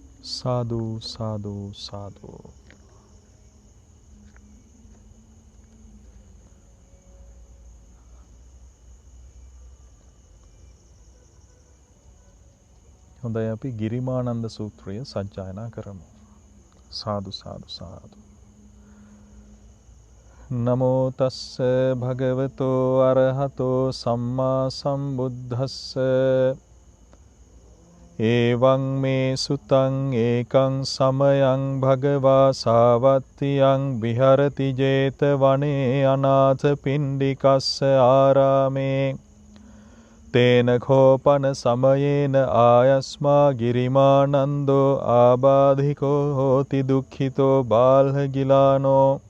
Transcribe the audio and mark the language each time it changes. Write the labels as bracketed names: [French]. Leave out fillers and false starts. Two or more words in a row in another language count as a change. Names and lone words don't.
[Pali] සාදු සාදු සාදු. [Sinhala] හොඳයි අපි ගිරිමානන්ද සූත්‍රය සජ්ජායනා කරමු. [Pali] සාදු සාදු සාදු. නමෝ තස්ස භගවතෝ අරහතෝ සම්මා සම්බුද්දස්ස එවං මේ සුතං ඒකං සමයං භගවා සාවත්තියං විහරති 제තවනේ අනාථ පිණ්ඩිකස්ස ආරාමේ තේන කෝපන සමයේන ආයස්මා ගිරිමානන්දෝ ආබාධිකෝ හෝති දුක්ඛිතෝ බාල්හගිලානෝ